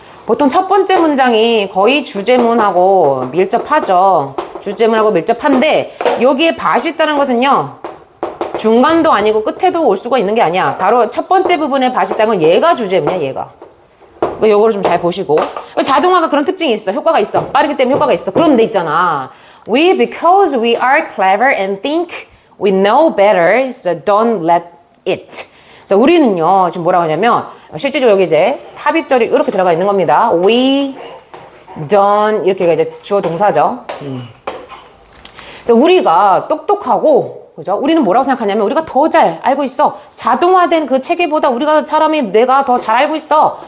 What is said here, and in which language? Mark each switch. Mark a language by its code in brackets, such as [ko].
[ko] 보통 첫 번째 문장이 거의 주제문하고 밀접하죠. 주제문하고 밀접한데 여기에 bat이 있다는 것은요. 중간도 아니고 끝에도 올 수가 있는 게 아니야. 바로 첫 번째 부분에 bat이 있다는 건 얘가 주제문이야, 얘가. 요거를 좀 잘 보시고. 자동화가 그런 특징이 있어. 효과가 있어. 빠르기 때문에 효과가 있어. 그런데 있잖아. [en] Because we are clever and think we know better, so don't let it. [ko] 자, 우리는요, 지금 뭐라고 하냐면, 실제적으로 여기 이제 삽입절이 이렇게 들어가 있는 겁니다. [en] We don't, [ko] 이렇게가 이제 주어 동사죠. 자, 우리가 똑똑하고, 그죠? 우리는 뭐라고 생각하냐면, 우리가 더 잘 알고 있어. 자동화된 그 체계보다 우리가 뇌가 더 잘 알고 있어.